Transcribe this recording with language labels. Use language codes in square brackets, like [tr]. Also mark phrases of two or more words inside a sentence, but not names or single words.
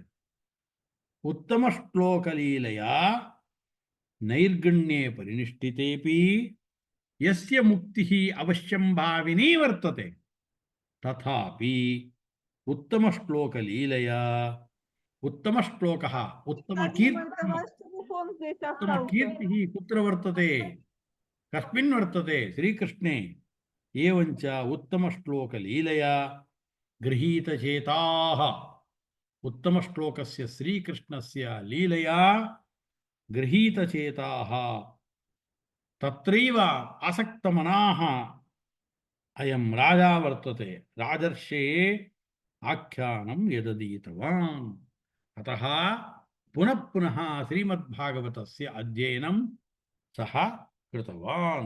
[sa] उत्तमश्लोकलीलया नैर्गण्ये परिनिष्ठितेऽपि यस्य मुक्तिः अवश्यं भाविनी वर्तते तथापि उत्तमश्लोकलीलया उत्तमश्लोकः उत्तमकीर्तिः [ru] телефон здесь остался. [sa] उत्तमकीर्तिः कुत्र वर्तते कस्मिन् वर्तते श्रीकृष्णे एवञ्च उत्तमश्लोकलीलया गृहीतचेताः उत्तमश्लोकस्य श्रीकृष्णस्य लीलया गृहीतचेताः तत्रैव आसक्तमनाः अयं राजा वर्तते राजर्षे आख्यानं यदधीतवान् अतः पुनः पुनः श्रीमद्भागवतस्य अध्ययनं सः कृतवान्।